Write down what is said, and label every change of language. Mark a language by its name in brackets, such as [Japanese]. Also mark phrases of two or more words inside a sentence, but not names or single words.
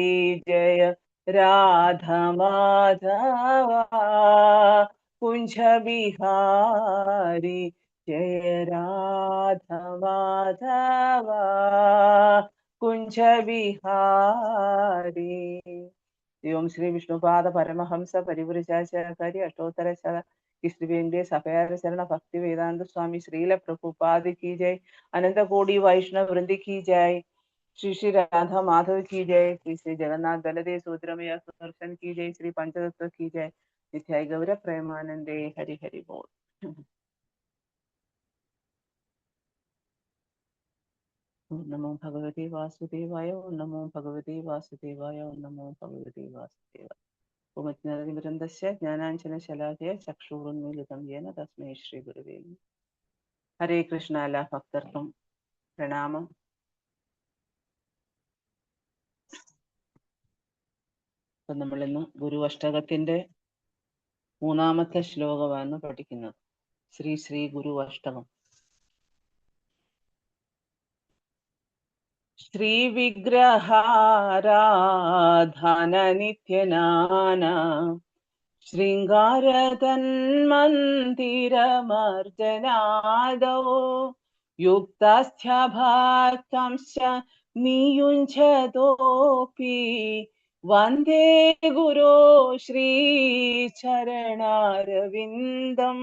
[Sanskrit] जय राधमाधव कुञ्ज बिहारी. जय राधमाधव कुञ्ज बिहारी. ओं श्री विष्णुपाद परमहंस परिपुरुषाचार्य अष्टोत्तर [Hindi] श्री सफयार शरण भक्ति वेदांत स्वामी श्रील प्रभुपाद की जय. अनंत कोटि वैष्णव वृंद की जय. श्री श्री राधा माधव की जय. श्री श्री जगन्नाथ बलदेव सुभद्रमय सुदर्शन की जय. श्री पंचतत्व की जय. [Sanskrit] नित्याय गौर प्रेमानंदे. हरि हरि बोल. ओम नमो भगवते वासुदेवाय. ओम नमो भगवते वासुदेवाय. ओम नमो भगवते वासुदेवाय. ओमज्ञानतिमिरन्दस्य ज्ञानाञ्जनशलाकया चक्षुरुन्मीलितं येन तस्मै श्रीगुरवे नमः. हरे कृष्ण. [Malayalam] എല്ലാ ഭക്തർക്കും പ്രണാമം. അപ്പം നമ്മളിന്ന് ഗുരു അഷ്ടകത്തിന്റെ 3-ാമത്തെ ശ്ലോകമാണ് പഠിക്കുന്നത്. ശ്രീ ശ്രീ ഗുരു അഷ്ടകം. [Sanskrit] श्री विग्रहाराधन नित्यनान शृङ्गारतन्मन्दिरमर्जनादो युक्तस्थ्यभाक्तंश्च नियुञ्जतोपि वन्दे गुरो श्रीचरणारविन्दम्.